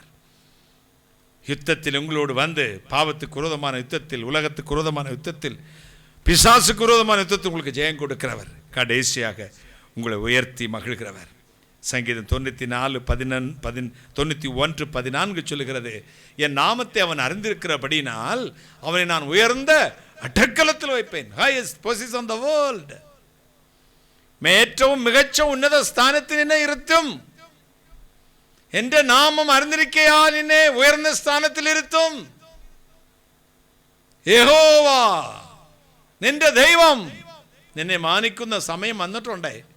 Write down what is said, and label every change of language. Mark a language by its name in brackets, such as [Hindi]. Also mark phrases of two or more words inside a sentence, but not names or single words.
[Tamil] யுத்தத்தில் உங்களோடு வந்து, பாவத்துக்கு விரோதமான யுத்தத்தில், உலகத்துக்கு விரோதமான யுத்தத்தில், பிசாசுக்கு விரோதமான யுத்தத்தில் உங்களுக்கு ஜெயம் கொடுக்கிறவர். கடைசியாக உங்களை உயர்த்தி மகிழ்கிறவர். சங்கீதம் 91:14 சொல்லுகிறது, என் நாமத்தை அவன் அறிந்திருக்கிறபடினால் அவனை நான் உயர்ந்த அடக்கலத்தில் வைப்பேன். [English] highest position on the world. [Malayalam] ഏറ്റവും മികച്ച ഉന്നത സ്ഥാനത്ത് നിന്നെ ഇരുത്തും. എന്റെ നാമം അറിഞ്ഞിരിക്കയാൽ നിന്നെ ഉയർന്ന സ്ഥാനത്തിൽ ഇരുത്തും. യഹോവ നിന്റെ ദൈവം നിന്നെ മാനിക്കുന്ന സമയം വന്നിട്ടുണ്ട്.